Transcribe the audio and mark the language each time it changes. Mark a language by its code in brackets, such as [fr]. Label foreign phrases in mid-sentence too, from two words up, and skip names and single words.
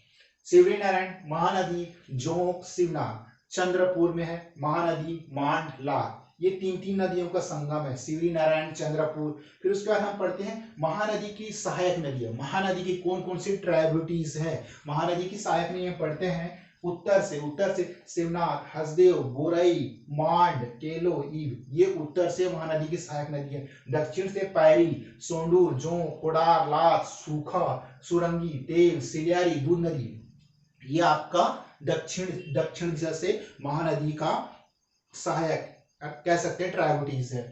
[hi] शिवरीनारायण महानदी जोंक शिवनाथ, चंद्रपुर में है महानदी मांड लात, ये 3 नदियों का संगम है शिवरीनारायण चंद्रपुर। फिर उसके बाद हम पढ़ते हैं महानदी की सहायक नदियां। महानदी की कौन कौन सी ट्राइब्यूटीज है? महानदी की सहायक नदियां पढ़ते हैं उत्तर से शिवनाथ, हसदेव, बोरई, मांड, केलो, ईब, ये उत्तर से महानदी की सहायक नदी है। दक्षिण से पैरी, सोंडूर, जोंक, कोडार, लात, सूखा, सुरंगी, तेल, सिलियारी, दूध नदी, ये आपका दक्षिण दिशा से महानदी का सहायक कह सकते हैं ट्राइब्यूटीज है।